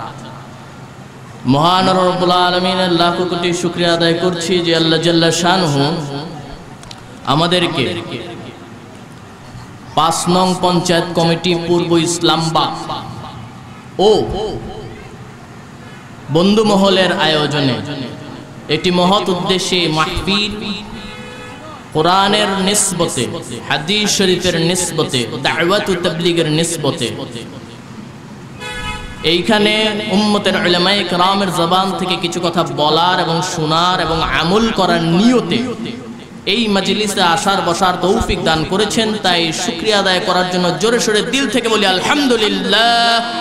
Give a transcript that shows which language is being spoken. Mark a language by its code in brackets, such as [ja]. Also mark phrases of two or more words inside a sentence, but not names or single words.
[bn] মহান [ar] رب العالمين [bn] লাখো কোটি শুকরিয়া আদায় করছি যে [ar] الله جل شأنه [bn] আমাদেরকে 5 নং পঞ্চায়েত কমিটি পূর্ব ইসলামাবাদ ও বন্ধু মহলের আয়োজনে একটি মহৎ উদ্দেশ্যে মাহফিল কুরআনের নিসবতে হাদিস শরিফের নিসবতে দাওয়াত ও তাবলীগের নিসবতে এইখানে উম্মতের উলামায়ে কেরামের জবান থেকে কিছু কথা বলার এবং শোনার এবং আমল করার নিয়তে এই মাজলিসে আসার বসার তৌফিক দান করেছেন তাই শুকরিয়া আদায় করার জন্য জোরে সোরে দিল থেকে বলি আলহামদুলিল্লাহ।